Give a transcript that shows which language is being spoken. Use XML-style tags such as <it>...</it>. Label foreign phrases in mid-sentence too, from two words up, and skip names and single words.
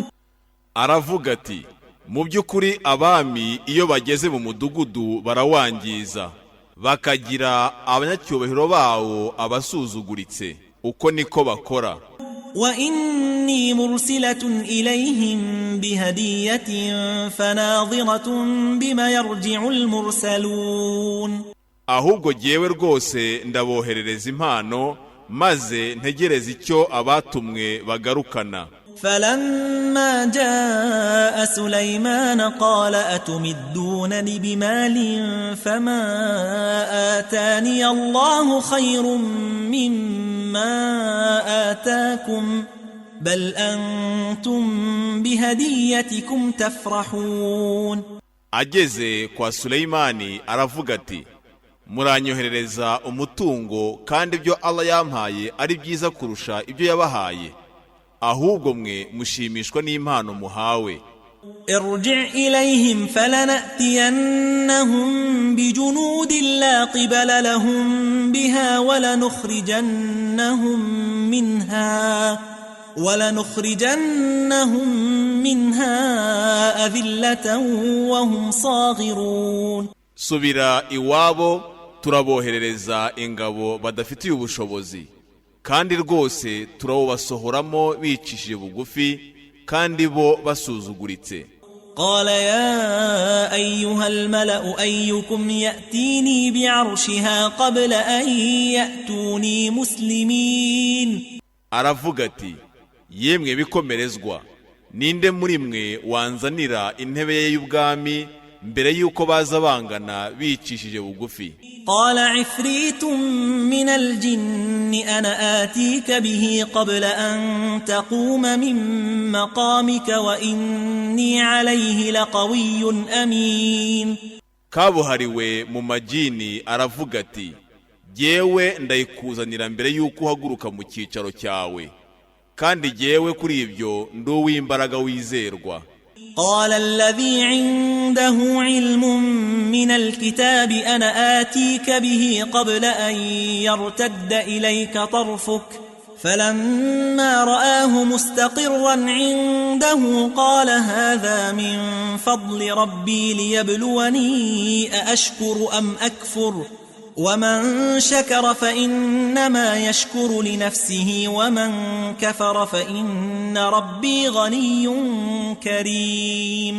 <rw>Aravuga ati, mu by'ukuri abami iyo bageze mu mudugudu barawangiza, bakagira abanyacyubahiro bawo abasuzuguritse, uko niko bakora.</rw> <ar>وإني مرسلة إليهم بهدية فناظرة بما يرجع المرسلون.</ar> <rw>Ahubwo jyewe rwose ndaboherereza impano, maze ntegereza icyo abatumwe bagarukana.</rw> <ar>فلما جاء سليمان قال أتمدونني بمال فما آتاني الله خير مما آتاكم بل أنتم بهديتكم تفرحون.</ar> <rw>Ageze kwa Suleimani aravuga ati, muranyoherereza umutungo kandi ibyo Allah yampaye ari byiza kurusha ibyo yabahaye, ahubwo mwe mushimishwa n'impano muhawe.</rw> <ar>ارجع إليهم فلنأتينهم بجنود لا قبل لهم بها ولنخرجنهم منها أذلة وهم صاغرون.</ar> <rw>Subira iwabo, turaboherereza ingabo badafitiye ubushobozi, kandi rwose turabasohoramo bicishije bugufi kandi bo basuzuguritse.</rw> <ar>قال يا أيها الملأ أيكم يأتيني بعرشها قبل أن يأتوني مسلمين.</ar> <rw>Aravuga ati, yemwe bikomerezwa, ninde muri mwe wanzanira intebe ye y'ubwami mbere yuko baza bangana bicishije bugufi.</rw> <ar>قال عفريت من الجن أنا آتيك به قبل أن تقوم من مقامك وإني عليه لقوي أمين.</ar> <rw>Kabuhariwe mu majini aravuga ati, jyewe ndayikuzanira mbere yuko uhaguruka mu cyicaro cyawe, kandi jyewe kuri ibyo ndi uw'imbaraga wizerwa.</rw> <ar>قال الذي عنده علم من الكتاب أنا آتيك به قبل أن يرتد إليك طرفك فلما رآه مستقرا عنده قال هذا من فضل ربي ليبلوني أأشكر أم أكفر ومن شكر فإنما يشكر لنفسه ومن كفر فإن ربي غني كريم.</ar>